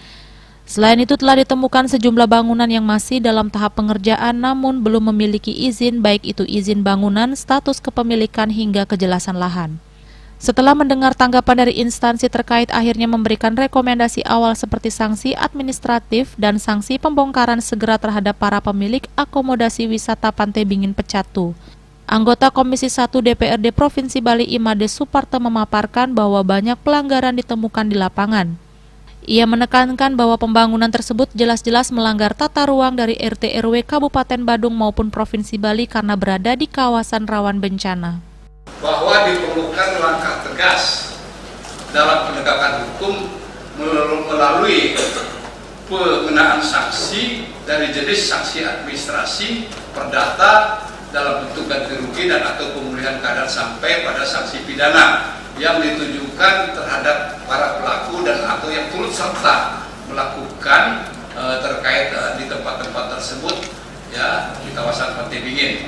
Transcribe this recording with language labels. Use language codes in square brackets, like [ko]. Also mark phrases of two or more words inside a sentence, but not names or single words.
[id] Selain itu telah ditemukan sejumlah bangunan yang masih dalam tahap pengerjaan namun belum memiliki izin, baik itu izin bangunan, status kepemilikan hingga kejelasan lahan. Setelah mendengar tanggapan dari instansi terkait, akhirnya memberikan rekomendasi awal seperti sanksi administratif dan sanksi pembongkaran segera terhadap para pemilik akomodasi wisata Pantai Dingin Pecatu. Anggota Komisi 1 DPRD Provinsi Bali Imade Suparto memaparkan bahwa banyak pelanggaran ditemukan di lapangan. Ia menekankan bahwa pembangunan tersebut jelas-jelas melanggar tata ruang dari RT RW Kabupaten Badung maupun Provinsi Bali karena berada di kawasan rawan bencana. Bahwa diperlukan langkah tegas dalam penegakan hukum melalui pengenaan sanksi dari jenis sanksi administrasi, perdata dalam bentuk ganti rugi dan atau pemulihan keadaan sampai pada sanksi pidana yang ditujukan terhadap para pelaku dan atau yang turut serta melakukan terkait di tempat-tempat tersebut ya di kawasan Pantai Dingin.